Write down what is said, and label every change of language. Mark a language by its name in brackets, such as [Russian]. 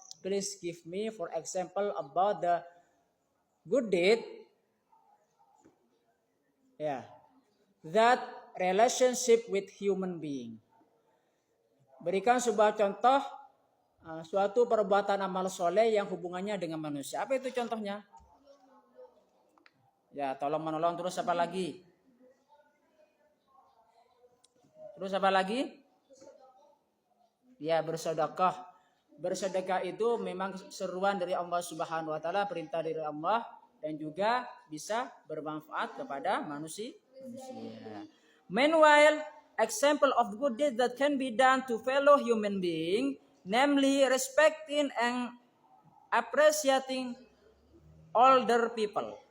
[English] Please give me for example about the good deed. Ya. That relationship with human being. [Indonesian] Berikan sebuah contoh suatu perbuatan amal soleh yang hubungannya dengan manusia. Apa itu contohnya? Ya, tolong menolong. Terus apa lagi? Terus apa lagi? Ya, bersedekah. Bersedekah itu memang seruan dari Allah Subhanahu wa taala, perintah dari Allah, dan juga bisa bermanfaat kepada manusia. [English] Meanwhile, example of good deed that can be done to fellow human being, namely respecting and appreciating older people.